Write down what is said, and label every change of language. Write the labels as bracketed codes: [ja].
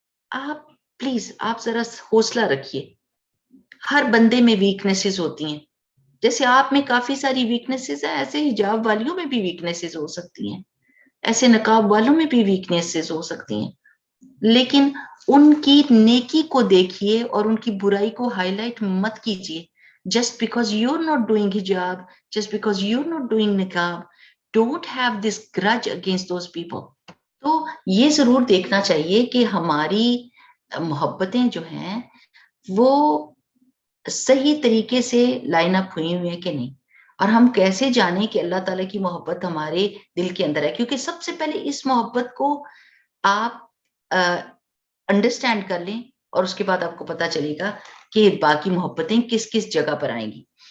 [ur] آپ پلیز آپ ذرا حوصلہ رکھیے، ہر بندے میں ویکنیسز ہوتی ہیں، جیسے آپ میں کافی ساری ویکنیسز ہیں ایسے حجاب والیوں میں بھی ویکنیسز ہو سکتی ہیں، ایسے نقاب والوں میں بھی ویکنیسز ہو سکتی ہیں. لیکن ان کی نیکی کو دیکھیے اور ان کی برائی کو ہائی لائٹ مت کیجیے. [en] Just because you're not doing hijab, just because you're not doing niqab, don't have this grudge against those people. [ur] تو یہ ضرور دیکھنا چاہیے کہ ہماری محبتیں جو ہیں وہ صحیح طریقے سے لائن اپ ہوئی ہوئی ہیں کہ نہیں، اور ہم کیسے جانیں کہ اللہ تعالیٰ کی محبت ہمارے دل کے اندر ہے. کیونکہ سب سے پہلے اس محبت کو آپ انڈرسٹینڈ کر لیں اور اس کے بعد آپ کو پتا چلے گا کہ باقی محبتیں کس کس جگہ پر آئیں گی.